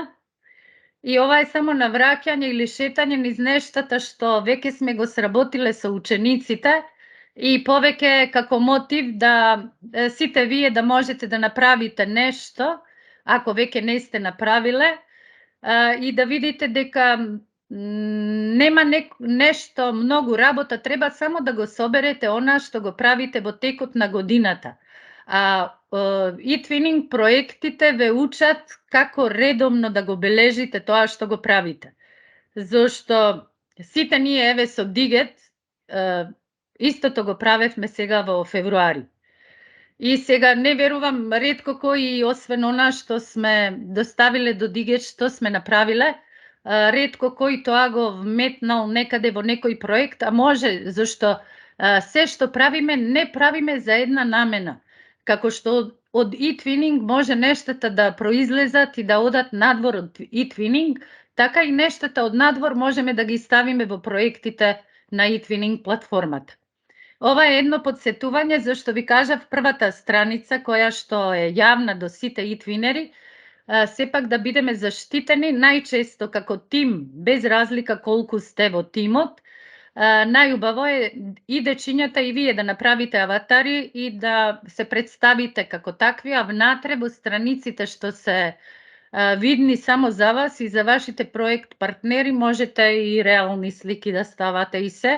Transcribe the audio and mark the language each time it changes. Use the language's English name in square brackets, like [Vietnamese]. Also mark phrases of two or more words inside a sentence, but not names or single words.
[Macedonian] И ова е само навраќање или шетање низ нештата што веќе сме го сработиле со учениците и повеќе како мотив да сите вие да можете да направите нешто, ако веќе не сте направиле, и да видите дека нема нешто многу работа, треба само да го соберете она што го правите во текот на годината. E-twinning проектите ве учат како редовно да го бележите тоа што го правите. Зошто сите ние еве со Дигет истото го правевме сега во февруари. И сега не верувам ретко кој освен она што сме доставиле до Дигет што сме направиле, ретко кој тоа го вметнал некаде во некој проект, а може зашто се што правиме не правиме за една намена. Како што од e-twinning може нештата да произлезат и да одат надвор од e-twinning, така и нештата од надвор можеме да ги ставиме во проектите на e-twinning платформата. Ова е едно подсетување зашто ви кажав првата страница која што е јавна до сите e-twinери, сепак да бидеме заштитени најчесто како тим, без разлика колку сте во тимот. Најубаво е и дечињата и вие да направите аватари и да се представите како такви, а внатре во страниците што се видни само за вас и за вашите проект партнери можете и реални слики да ставате и се.